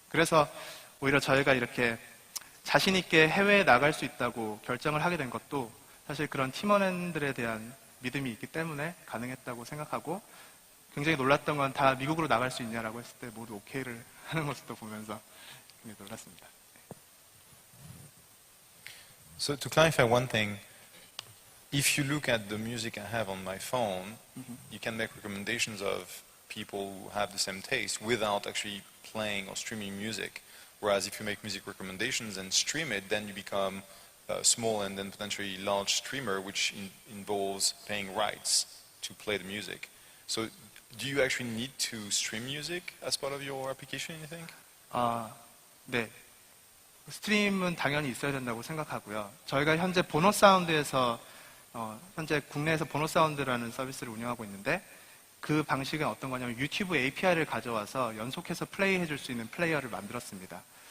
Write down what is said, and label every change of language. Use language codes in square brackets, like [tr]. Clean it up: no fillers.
[ko] 그래서 오히려 저희가 이렇게 자신 있게 해외에 나갈 수 있다고 결정을 하게 된 것도 사실 그런 팀원들에 대한 믿음이 있기 때문에 가능했다고 생각하고 굉장히 놀랐던 건 다 미국으로 나갈 수 있냐라고 했을 때 모두 오케이를 하는 모습도 보면서 굉장히 놀랐습니다. [en] So to clarify one thing, if you look at the music I have on my phone, you can make recommendations of people who have the same taste without actually playing or streaming music. Whereas if you make music recommendations and stream it, then you become a small and then potentially large streamer, which involves paying rights to play the music. So do you actually need to stream music as part of your application, you think? [ko] 네. 스트림은 당연히 있어야 된다고 생각하고요. 저희가 현재 보노사운드에서 현재 국내에서 보노사운드라는 서비스를 운영하고 있는데 그 방식은 어떤 거냐면 유튜브 API를 가져와서 연속해서 플레이 해줄 수 있는 플레이어를 만들었습니다.